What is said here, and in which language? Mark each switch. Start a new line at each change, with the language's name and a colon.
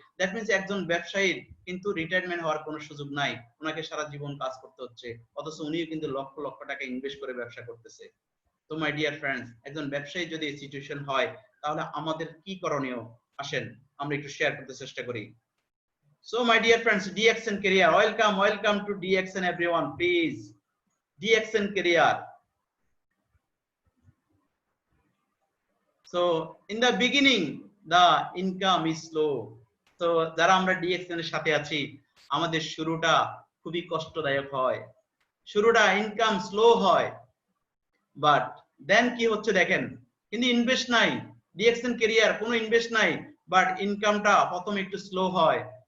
English: that means
Bangla: একজন ব্যবসায়ীর কিন্তু রিটায়ারমেন্ট হওয়ার কোনো সুযোগ নাই, ওনাকে সারা জীবন কাজ করতে হচ্ছে, অথচ উনিও কিন্তু লক্ষ লক্ষ টাকা ইনভেস্ট করে ব্যবসা করতেছে। তো মাই ডিয়ার ফ্রেন্ডস, একজন ব্যবসায়ী যদি এই সিচুয়েশন হয় তাহলে আমাদের কি করণীয়, আসেন আমরা একটু শেয়ার করতে চেষ্টা করি।
English: So my dear friends, DXN Career, welcome to DXN everyone, please. DXN Career. So in the beginning the income is slow.
Bangla: So যারা আমরা DXN এর সাথে আছি আমাদের শুরুটা খুবই কষ্টদায়ক হয়, শুরুটা ইনকাম স্লো হয়, বাট দেন কি হচ্ছে দেখেন, কিন্তু ইনভেস্ট নাই, DXN Career কোনো ইনভেস্ট নাই, বাট ইনকামটা প্রথমে একটু স্লো হয়।